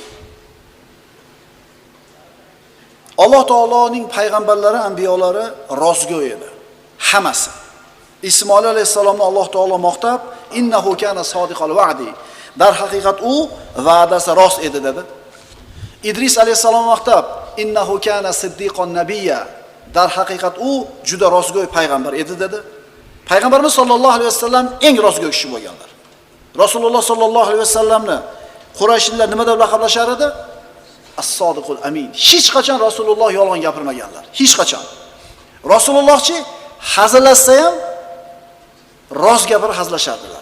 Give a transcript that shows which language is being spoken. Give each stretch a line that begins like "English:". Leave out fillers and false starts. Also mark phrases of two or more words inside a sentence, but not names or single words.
Uzbek: Alloh taoloning payg'ambarlari, anbiyolari rostgo'y edi. Hammasi. Ismoil alayhisalomni Alloh taolo maqtab,
Arabic: إنه كان صادق الوعد.
Uzbek: Dar haqiqat u va'dasi rost edi dedi. Idris alayhisalom maqtab,
Arabic: إنه كان صديقا نبيا.
Uzbek: Dar haqiqat u juda rostgo'y payg'ambar edi dedi. Payg'ambarimiz
Arabic: صلى الله عليه وسلم
Uzbek: eng rostgo'y kishi bo'lganlar. Rasululloh
Arabic: صلى الله عليه وسلم
Uzbek: Qurayshlar nima deb laqablashar edi?
Arabic: الصادق الأمين.
Uzbek: Hech qachon Rasululloh yolg'on gapirmaganlar. Hech qachon. Rasulullohchi hazillashsa ham rost gapirib hazillashardilar.